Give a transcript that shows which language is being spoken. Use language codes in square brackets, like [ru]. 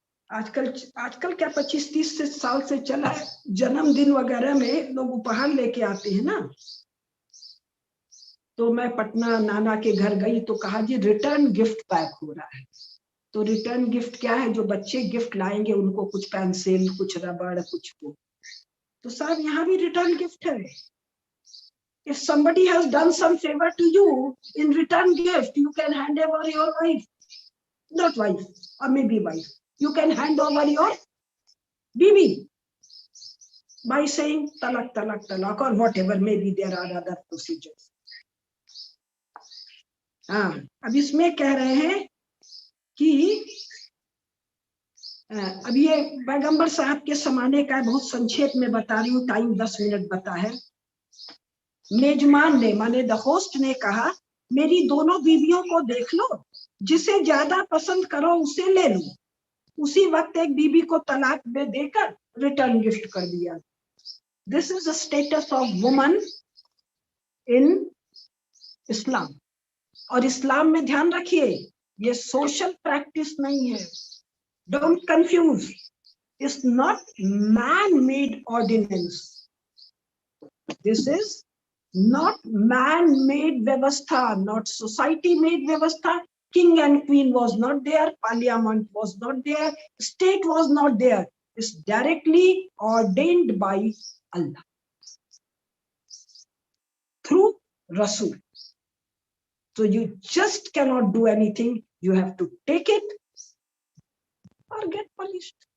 [hi] आजकल क्या 25-30 साल से चला है, जन्मदिन वगैरह में लोग उपहार लेके आते हैं ना। तो मैं पटना नाना के घर गई तो कहा जी रिटर्न गिफ्ट पैक हो रहा है। तो रिटर्न गिफ्ट क्या है? जो बच्चे गिफ्ट लाएंगे उनको कुछ पेंसिल, कुछ रबड़, कुछ वो। तो साहब यहाँ भी रिटर्न गिफ्ट है। [en] If somebody has done some favor to you, in return gift you can hand over your wife, not wife, or maybe wife, you can hand over your bibi by saying talak talak talak or whatever, maybe there are other procedures। [hi] हाँ, अब इसमें कह रहे हैं कि अब ये पैगंबर साहब के जमाने का बहुत संक्षेप में बता रही हूँ, टाइम 10 मिनट बता है। मेजमान ने, माने द होस्ट ने कहा मेरी दोनों बीवियों को देख लो, जिसे ज्यादा पसंद करो उसे ले लो। उसी वक्त एक बीबी को तलाक में देकर रिटर्न गिफ्ट कर दिया। [en] This is the status of woman in Islam. [hi] और इस्लाम में ध्यान रखिए, ये सोशल प्रैक्टिस नहीं है। [en] Don't confuse, it's not man made ordinance, this is not man-made vyavastha, not society-made vyavastha. King and queen was not there, parliament was not there, state was not there. It's directly ordained by Allah through Rasul. So you just cannot do anything. You have to take it or get punished.